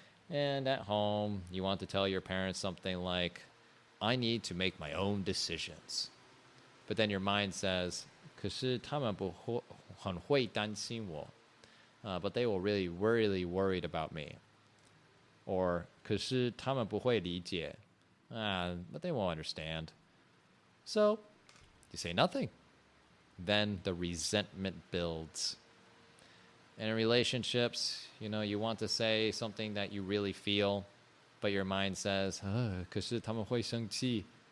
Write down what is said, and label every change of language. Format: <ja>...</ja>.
<en>And at home, you want to tell your parents something like, I need to make my own decisions. But then your mind says,</en> <zh>可是他们很会担心我.</zh> <en>But they will really worried about me.</en> <zh>Or 可是他们不会理解.</zh> <en>But they won't understand. So you say nothing. Then the resentment builds. And in relationships, you want to say something that you really feel, but your mind says,</en> <zh>可是他们会生气.</zh>